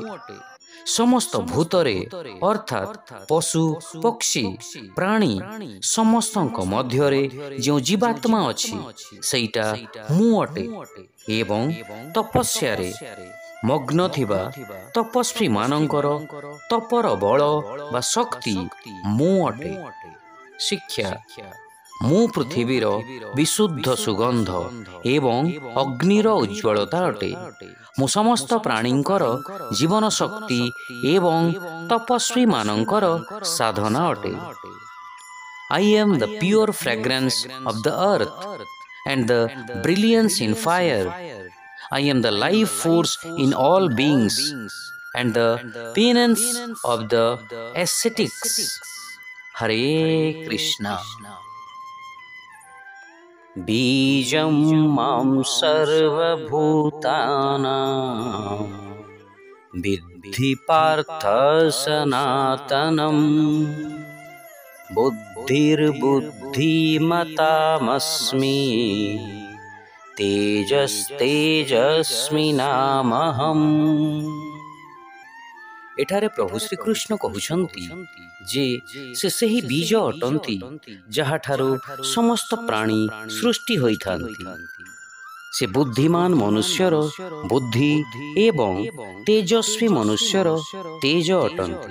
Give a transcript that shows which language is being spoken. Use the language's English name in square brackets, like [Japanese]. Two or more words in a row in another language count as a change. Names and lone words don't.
[Odia] ସମସ୍ତ ଭୂତରେ ଅର୍ଥାତ୍ ପଶୁ, ପକ୍ଷୀ, ପ୍ରାଣୀ ସମସ୍ତଙ୍କ ମଧ୍ୟରେ ଯେଉଁ ଜୀବାତ୍ମା ଅଛି ସେଇଟା ମୁଁ ଅଟେ ଏବଂ ତପସ୍ୟାରେ ମଗ୍ନ ଥିବା ତପସ୍ୱୀମାନଙ୍କର ତପର ବଳ ବା ଶକ୍ତି ମୁଁ ଅଟେ। ଶିକ୍ଷା, ମୁଁ ପୃଥିବୀର ବିଶୁଦ୍ଧ ସୁଗନ୍ଧ ଏବଂ ଅଗ୍ନିର ଉଜ୍ଜ୍ୱଳତା ଅଟେ। ମୁଁ ସମସ୍ତ ପ୍ରାଣୀଙ୍କର ଜୀବନ ଶକ୍ତି ଏବଂ ତପସ୍ୱୀମାନଙ୍କର ସାଧନା ଅଟେ। [English] I am the pure fragrance of the earth and the brilliance in fire. I am the life force in all beings and the penance of the ascetics. [Sanskrit] Hare Krishna. बीजं मां सर्वभूतानां विद्धि पार्थ सनातनम् बुद्धिर्बुद्धिमतामस्मि ତେଜସ୍ତେଜସ୍ମିନାମହମ୍। [Odia] ଏଠାରେ ପ୍ରଭୁ ଶ୍ରୀକୃଷ୍ଣ କହୁଛନ୍ତି ଯେ ସେ ସେହି ବୀଜ ଅଟନ୍ତି ଯାହାଠାରୁ ସମସ୍ତ ପ୍ରାଣୀ ସୃଷ୍ଟି ହୋଇଥାନ୍ତି। ସେ ବୁଦ୍ଧିମାନ ମନୁଷ୍ୟର ବୁଦ୍ଧି ଏବଂ ତେଜସ୍ୱୀ ମନୁଷ୍ୟର ତେଜ ଅଟନ୍ତି।